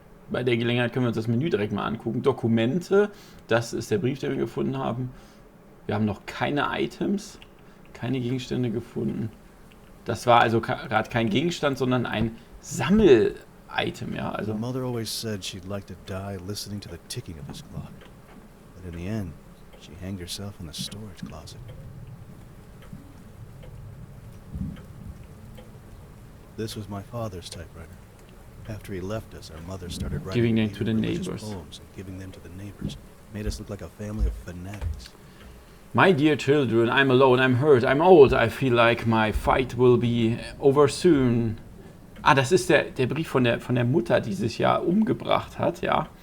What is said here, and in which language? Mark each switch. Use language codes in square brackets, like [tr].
[de] Bei der Gelegenheit können wir uns das Menü direkt mal angucken. Dokumente, das ist der Brief, den wir gefunden haben. Wir haben noch keine Items, keine Gegenstände gefunden. Das war also gerade kein Gegenstand, sondern ein Sammel-Item, ja. Also [en] Mother always said she'd like to die listening to the ticking of this clock. But in the end, she hanged herself in the storage closet. This was my father's typewriter. After he left us, our mother started writing Giving them to the religious neighbors. poems and giving them to the neighbors. Made us look like a family of fanatics. My dear children, I'm alone, I'm hurt, I'm old, I feel like my fight will be over soon. [de] Ah, das ist der Brief von der Mutter, die sich ja umgebracht hat, ja.